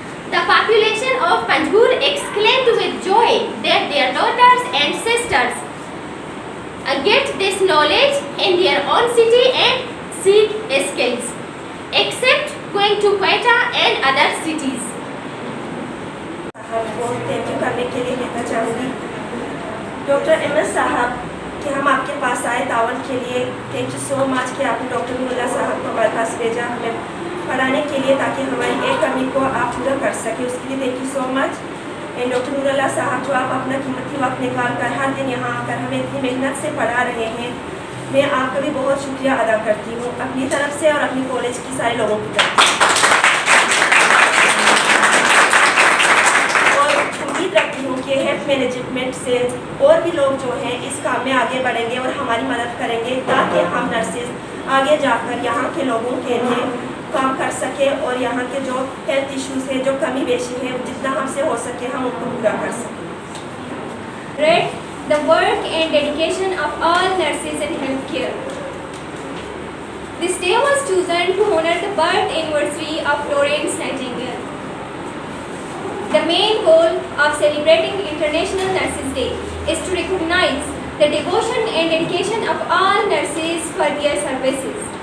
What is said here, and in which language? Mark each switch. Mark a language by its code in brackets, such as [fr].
[en] The population of Panjgur exclaimed with joy that their daughters and sisters get this knowledge in their own city and seek skills, except going to Quetta and other cities. [ur] Thank you کرنے کے لیے کہنا چاہوں گی doctor Ahmad صاحب کہ ہم آپ کے پاس آئے تعاون کے لیے. [en] thank you so much [ur] کہ آپ نے ڈاکٹر نور اللہ صاحب کو ہمارے پاس بھیجا ہمیں پڑھانے کے لیے تاکہ ہماری ایک کمی کو آپ پورا کر سکیں. اس کے لیے [en] Thank you so much. And [ur] doctor نور اللہ صاحب جو آپ اپنا قیمتی وقت نکال کر ہر دن یہاں آ کر ہمیں اتنی محنت سے پڑھا رہے ہیں میں آپ کا بھی بہت شکریہ ادا کرتی ہوں اپنی طرف سے اور اپنی کالج کی سارے لوگوں کی طرف سے. رکھتی ہوں کہ ہیلتھ مینجمنٹ سے اور بھی لوگ جو ہیں اس کام میں آگے بڑھیں گے اور ہماری مدد کریں گے تاکہ ہم نرسز آگے جا کر یہاں کے لوگوں کے لیے کام کر سکیں اور یہاں کے جو ہیلتھ ایشوز ہیں جو کمی بیشی ہے جتنا ہم سے ہو سکے ہم ان کو پورا کر سکیں. [en] The work and dedication of all nurses in healthcare. This day was chosen to honor the birth anniversary of Florence Nightingale. The main goal of celebrating International Nurses Day is to recognize the devotion and dedication of all nurses for their services.